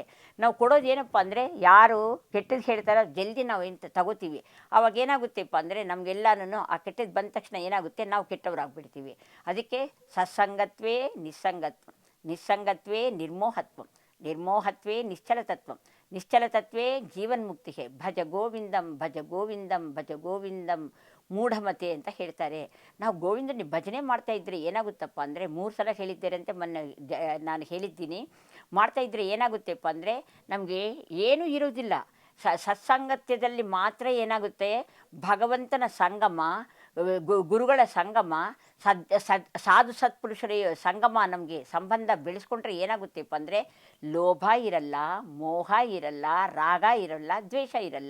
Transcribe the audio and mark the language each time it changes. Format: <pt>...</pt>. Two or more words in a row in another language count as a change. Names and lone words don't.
<kn>ನಾವು ಕೊಡೋದೇನಪ್ಪ ಅಂದರೆ ಯಾರು ಕೆಟ್ಟದ್ದು ಹೇಳ್ತಾರೋ ಜಲ್ದಿ ನಾವು ಎಂತ ತಗೋತೀವಿ. ಆವಾಗ ಏನಾಗುತ್ತೆಪ್ಪ ಅಂದರೆ ನಮಗೆಲ್ಲನೂ ಆ ಕೆಟ್ಟದ್ದು ಬಂದ ತಕ್ಷಣ ಏನಾಗುತ್ತೆ, ನಾವು ಕೆಟ್ಟವರಾಗ್ಬಿಡ್ತೀವಿ. ಅದಕ್ಕೆ</kn> <sa>ಸತ್ಸಂಗತ್ವೇ ನಿಸ್ಸಂಗತ್ವ, ನಿಸ್ಸಂಗತ್ವೇ ನಿರ್ಮೋಹತ್ವ, ನಿರ್ಮೋಹತ್ವೇ ನಿಶ್ಚಲತತ್ವ, ನಿಶ್ಚಲತತ್ವೇ ಜೀವನ್ಮುಕ್ತಿ. ಭಜ ಗೋವಿಂದಂ ಭಜ ಗೋವಿಂದಂ ಭಜ ಗೋವಿಂದಂ ಮೂಢಮತೆ</sa> <kn>ಅಂತ ಹೇಳ್ತಾರೆ. ನಾವು ಗೋವಿಂದನ ಭಜನೆ ಮಾಡ್ತಾ ಇದ್ದರೆ ಏನಾಗುತ್ತಪ್ಪ ಅಂದರೆ 3 ಸಲ ಹೇಳಿದ್ದೇನೆ ಅಂತ ಮೊನ್ನೆ ನಾನು ಹೇಳಿದ್ದೀನಿ. ಮಾಡ್ತಾಯಿದ್ರೆ ಏನಾಗುತ್ತೆಪ್ಪ ಅಂದರೆ ನಮಗೆ ಏನೂ ಇರೋದಿಲ್ಲ. ಸತ್ಸಂಗತ್ಯದಲ್ಲಿ ಮಾತ್ರ ಏನಾಗುತ್ತೆ, ಭಗವಂತನ ಸಂಗಮ, ಗುರುಗಳ ಸಂಗಮ, ಸಾಧು ಸತ್ಪುರುಷರ ಸಂಗಮ ನಮಗೆ ಸಂಬಂಧ ಬೆಳೆಸ್ಕೊಂಡ್ರೆ ಏನಾಗುತ್ತೆಪ್ಪ ಅಂದರೆ ಲೋಭ ಇರಲ್ಲ, ಮೋಹ ಇರಲ್ಲ, ರಾಗ ಇರಲ್ಲ, ದ್ವೇಷ ಇರಲ್ಲ.</kn>